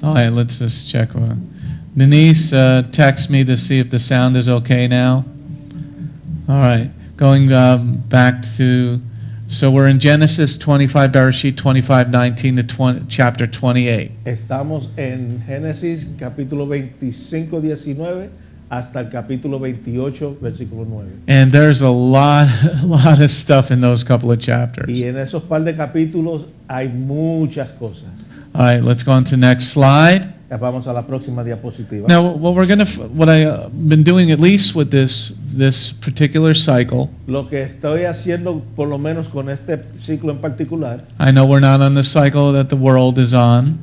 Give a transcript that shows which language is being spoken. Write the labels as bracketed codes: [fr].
[en] All right, let's just check. Denise texted me to see if the sound is okay now. All right, going back to, so we're in Genesis 25, Bereshit 25, 19 to 20, chapter 28. [es] Estamos en Génesis capítulo 25, 19 hasta el capítulo 28, versículo 9. [en] And there's a lot of stuff in those couple of chapters. [es] Y en esos par de capítulos hay muchas cosas. [en] All right, let's go on to the next slide. [es] Ya vamos a la próxima diapositiva. [en] Now, what I've been doing, at least with this particular cycle, [es] Lo que estoy haciendo, por lo menos con este ciclo en particular, [en] I know we're not on the cycle that the world is on,